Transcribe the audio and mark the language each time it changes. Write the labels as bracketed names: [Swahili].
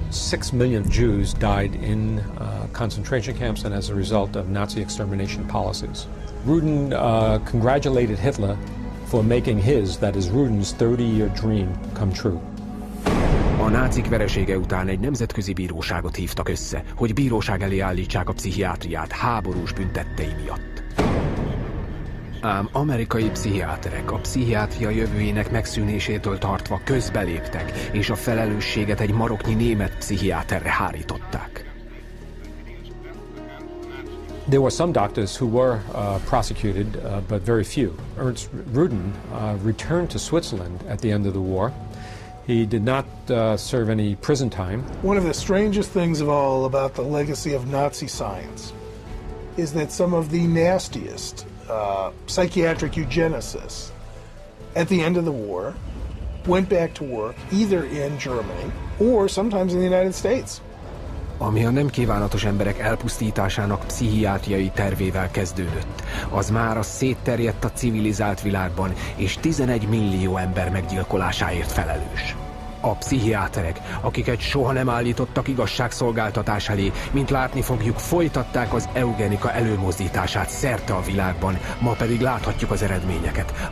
[English] 6 million Jews died in concentration camps and as a result of Nazi extermination policies. Rudin congratulated Hitler for making his, that is Rudin's 30-year dream, come true. [Hungarian] A nácik veresége után egy nemzetközi bíróságot hívtak össze, hogy bíróság elé állítsák a pszichiátriát háborús büntettei miatt. Ám amerikai pszichiáterek a pszichiátria jövőjének megszűnésétől tartva közbeléptek, és a felelősséget egy maroknyi német pszichiáterre hárították. [English] There were some doctors who were prosecuted, but very few. Ernst Rudin returned to Switzerland at the end of the war. He did not serve any prison time. One of the strangest things of all about the legacy of Nazi science is that some of the nastiest psychiatric eugenicists at the end of the war went back to work either in Germany or sometimes in the United States. [Hungarian] Ami a nem kívánatos emberek elpusztításának pszichiátriai tervével kezdődött, az már a szétterjedt a civilizált világban, és 11 millió ember meggyilkolásáért felelős. A pszichiáterek, akiket soha nem állítottak igazságszolgáltatás elé, mint látni fogjuk, folytatták az eugenika előmozdítását szerte a világban, ma pedig láthatjuk az eredményeket.